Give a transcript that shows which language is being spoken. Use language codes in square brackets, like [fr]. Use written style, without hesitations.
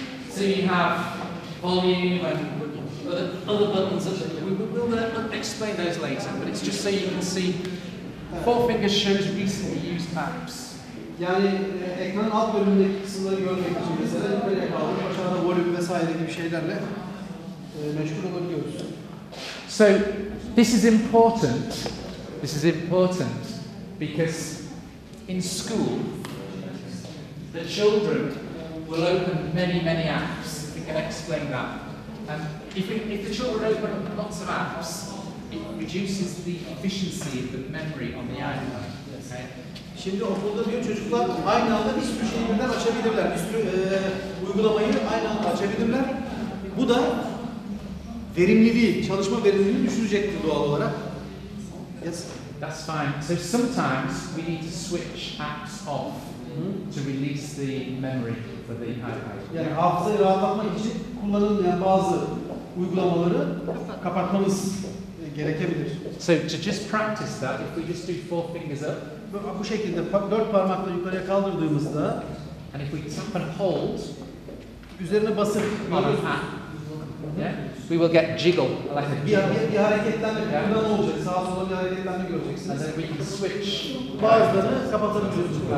[en] So you have volume and other buttons. We'll explain those later, but it's just so you can see. 4 fingers shows recently used apps. [tr] Yani ekranın alt bölümündeki kısımları görmek için mesela yukarıya kaldırıp aşağıda volüm vesaire gibi şeylerle meşgul olabiliyoruz. [en] So this is important. This is important because in school the children will open many apps. We can explain that. And if the children open up lots of apps, it reduces the efficiency of the memory on the iPad. Okay? [tr] Şimdi okulda diyor çocuklar aynı anda bir sürü şeyi birden açabilirler. Bir sürü uygulamayı aynı anda açabilirler. Bu da verimliliği, çalışma verimliliğini düşürecektir doğal olarak. [en] Yes. That's fine. So sometimes we need to switch apps off to release the memory for the iPad. [tr] Yani hafızayı rahatlatmak için kullanılmayan bazı uygulamaları kapatmamız gerekebilir. [en] So to just practice that, if we just do 4 fingers up, [tr] Bu şekilde 4 parmakla yukarıya kaldırdığımızda [en] and if we tap and hold [tr] üzerine basıp [en] on an app, yeah, we will get jiggle like a jiggle. [tr] bir hareketlenme, buradan olacak, sağa sola bir hareketlenme göreceksiniz. [en] And then we can switch. [tr] Bazılarını kapatabiliyoruz.